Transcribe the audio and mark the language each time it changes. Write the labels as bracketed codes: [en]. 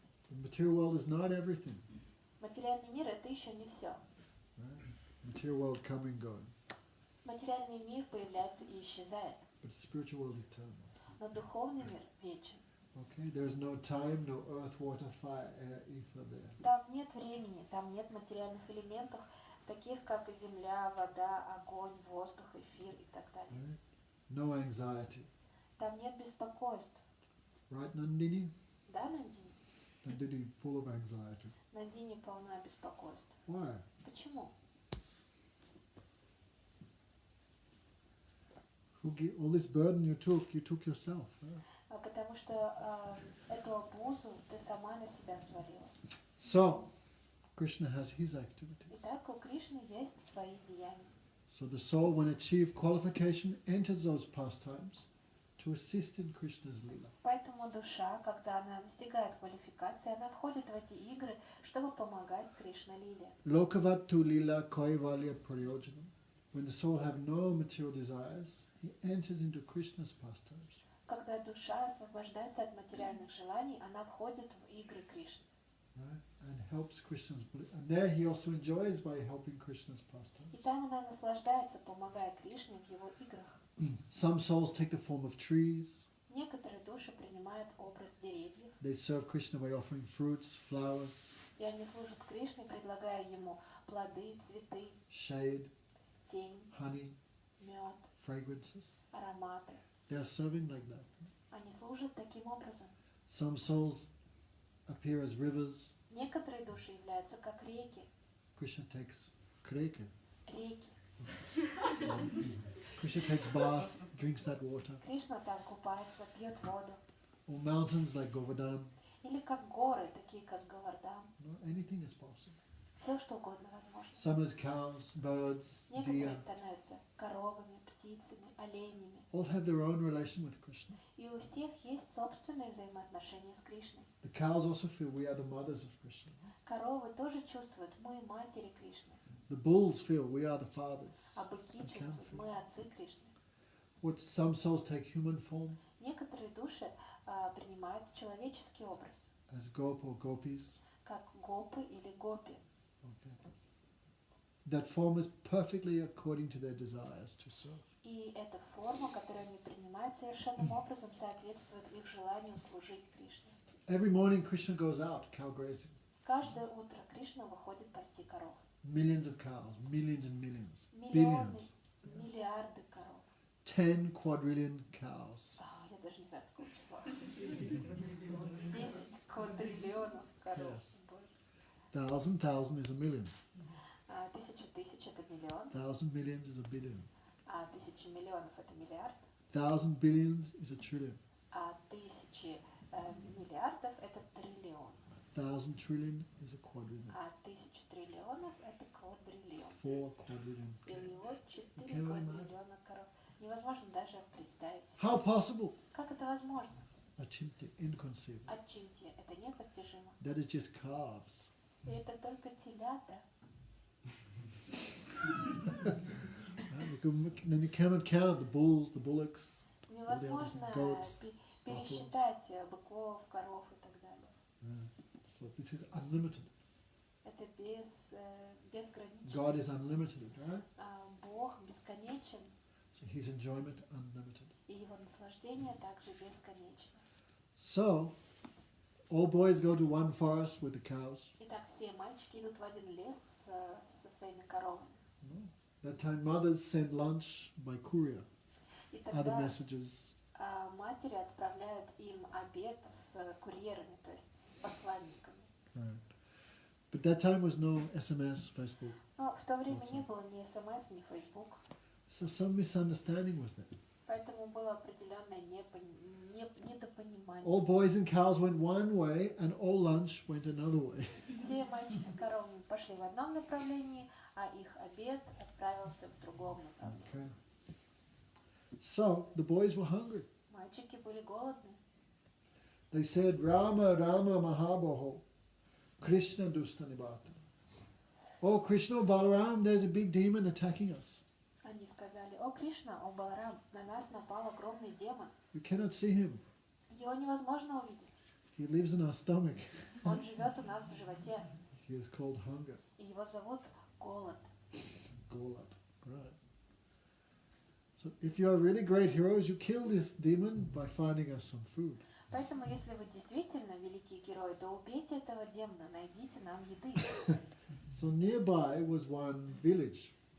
[en] The material world is not everything. [ru] Материальный мир — это еще не все. [en] Right? Material world come and go. [ru] Материальный мир появляется и исчезает, [en] But spiritual world eternal. [ru] но духовный мир вечен. [en] Okay? There's no time, no earth, water, fire, air, ether there. [ru] Там нет времени, там нет материальных элементов, таких как земля, вода, огонь, воздух, эфир и так далее. [en] Right? No anxiety. [ru] Там нет беспокойств. [en] Right, Nandini? [ru] Да, Нандини? [en] Nandini full of anxiety. [ru] Нандини полна беспокойств. [en] Why? [ru] Почему? [en] All this burden you took yourself. Huh? [ru] Потому что эту обузу ты сама на себя взвалила. [en] So, Krishna has his activities. [ru] Итак, у Кришны есть свои деяния. [en] So the soul, when achieved qualification, enters those pastimes to to assist in Krishna's lila. [ru] Поэтому душа, когда она достигает квалификации, она входит в эти игры, чтобы помогать Кришна-лиле. [sa] Lokavattu lila kaivalya prayojanam. [en] When the soul have no material desires, he enters into Krishna's pastimes. [ru] Когда душа освобождается от материальных желаний, она входит в игры Кришны. [en] Right? And helps Krishna's and there he also enjoys by helping Krishna's pastimes. [ru] И там она наслаждается, помогая Кришне в его играх. [en] Some souls take the form of trees. [ru] Некоторые души принимают образ деревьев, [en] They serve Krishna by offering fruits, flowers, [ru] и они служат Кришне, предлагая ему плоды, цветы, [en] shade, [ru] тень, [en] honey, [ru] мед, [en] fragrances. [ru] ароматы. [en] They are serving like that. [ru] Они служат таким образом. [en] Some souls appear as rivers. [ru] Некоторые души являются как реки. [en] Krishna takes kreke. [ru] Реки. [en] Krishna takes bath, drinks that water. [ru] Кришна там купается, пьет воду. [en] Or mountains like Govardhan. [ru] Или как горы, такие как Говардан. [en] No, anything is possible. [ru] Все, что угодно возможно. [en] Some as cows, birds, [ru] Некоторые [en] deer. [ru] становятся коровами, птицами, оленями. [en] All have their own relation with Krishna. [ru] И у всех есть собственные взаимоотношения с Кришной. [en] The cows also feel we are the mothers of Krishna. [ru] Коровы тоже чувствуют, мы матери Кришны. [en] The bulls feel we are the fathers. [ru] А быки [en] And can [ru] чувствуют, [en] feel. [ru] мы отцы Кришны. [en] What some souls take human form [ru] Некоторые души принимают человеческий образ, [en] as gop or gopis. [ru] как гопы или гопи. [en] Okay. That form is perfectly according to their desires to serve. [ru] И эта форма, которую они принимают, совершенным образом соответствует их желанию служить Кришне. [en] Every morning Krishna goes out cow grazing. [ru] Каждое утро Кришна выходит пасти коров. [en] Millions of cows, millions and millions, [ru] Миллионы, [en] billions. [ru] миллиарды коров. [en] 10 quadrillion cows. [ru] Я даже не знаю такого числа. 10 квадриллионов коров. [en] Yes. Thousand is a million. [ru] Тысяча тысяч это миллион, [en] 1,000 millions is a billion. [ru] а тысяча миллионов это миллиард, [en] 1,000 billions is a trillion. [ru] а тысячи миллиардов это триллион, [en] 1,000 trillion is a quadrillion. [ru] а тысяча триллионов это квадриллион. [en] 4 quadrillion. [ru] Или вот 4 [en] Okay, [ru] квадриллиона коров. Невозможно даже представить. [en] How possible? [ru] Как это возможно? [en] Achintya, inconceivable. [ru] Отчиньте, это непостижимо. [en] That is just calves. [ru] И это только телята. [en] Then you cannot count the bulls, the bullocks. [ru] Невозможно [en] goats, [ru] пересчитать быков, коров и так далее. [en] So this is unlimited. [ru] Это безгранично. [en] God is unlimited, right? [ru] Бог бесконечен, [en] So his enjoyment unlimited. [ru] и его наслаждение также бесконечно. [en] So all boys go to one forest with the cows. [ru] Итак, все мальчики идут в один лес со своими коровами. [en] That time mothers send lunch by courier, [ru] И [en] other [ru] тогда [en] messages. [ru] матери отправляют им обед с курьерами, то есть с посланниками. [en] Right. But that time was no SMS, Facebook. [ru] Но в то время не было ни СМС, ни Фейсбук, [en] So some misunderstanding was there. [ru] поэтому было определенное недопонимание. [en] All boys and cows went one way and all lunch went another way. [ru] Все мальчики с коровами пошли в одном направлении, а их обед отправился в другом направлении. [en] Okay. So the boys were hungry. [ru] Мальчики были голодны. [en] They said, [sa] Rama, Rama Mahabaho, Krishna Dustanibata. [en] Oh, Krishna, Balaram, there's a big demon attacking us. [ru] Они сказали: «О Кришна, о Баларам, на нас напал огромный демон. [en] We cannot see him. [ru] Его невозможно увидеть. [en] He lives in our stomach. [ru] Он живет у нас в животе, [en] He is called hunger. [ru] и его зовут голод». [en] Golad. Right. So if you are really great heroes, you kill this demon by finding us some food. [ru] Поэтому, если вы действительно великий герой, то убейте этого демона, найдите нам еды. [en] So nearby was one village.